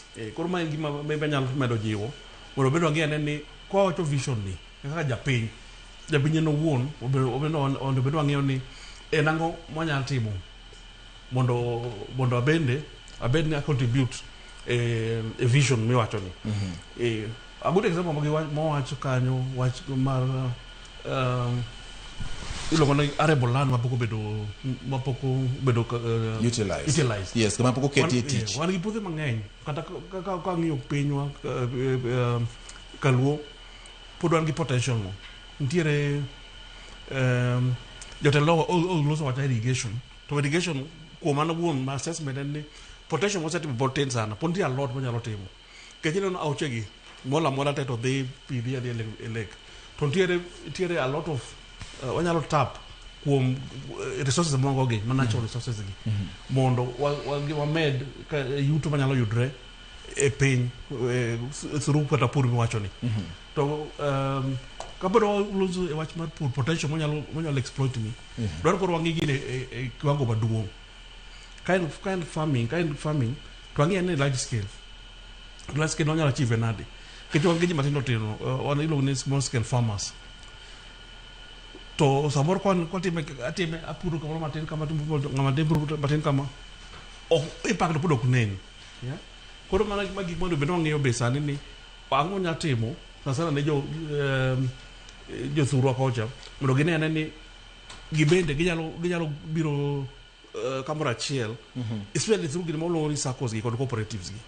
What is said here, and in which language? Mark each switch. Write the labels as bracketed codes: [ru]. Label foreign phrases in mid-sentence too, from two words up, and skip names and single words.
[luo] Koro ma en gima nyalo medo jiwo mondo bedo ng'e ni kwa wacho vision ni kaka japiny en owuon ondo bedo ng'eyo ni en ang'o mwanyalo timo mondo abed ni [en] contribute a vision [luo] miwacho ni. [en] A good example [luo] mawacho kanyo wach mar iluongo ni [en] arable land [luo] mapok obedo utilized. Yes, kama pok oketi tich. Wan gi puothe mang'eny kata ka ng'iyo pinywa kaluo pod wan gi potential no. Nitiere jotelo oloso wach irrigation. To irrigation kuom mano wuon ma assessment en ni potential mosetimo pod tin sana. Pod nitie [en] a lot [luo] monyalo timo. Kech ineno auchegi mola te to dhi pidhi e lake. To nitiere [en] a lot of [luo] wanyalo tap kuom resources mongo gi, [en] natural resources [luo] gi. Mondo wamed yuto manyalo yudre e piny through kata pur miwacho ni. To kabiro loso e wach mar pur potential monyalo exploit ni. Dwaro koro wang'i gine e kiwango maduong'. [en] Kind of farming [luo] to wang'i en [en] large scale. Large scale [luo] wanyalo achieve nade. Kech wang'i ji matindo tino wan iluongo ni [en] small scale farmers. [luo] To samoro atime apuro kamoro matin kama matin kama impact pod ok nen. Koro mana gik mondo bedo ng'eyo be sani ni ang'o nya timo sana ne jo thurwa kocha mondo ginene ni gibende ginyalo biro kamoro achiel [en] especially through [luo] gino moluongo ni SACCOs gi kod cooperatives gi.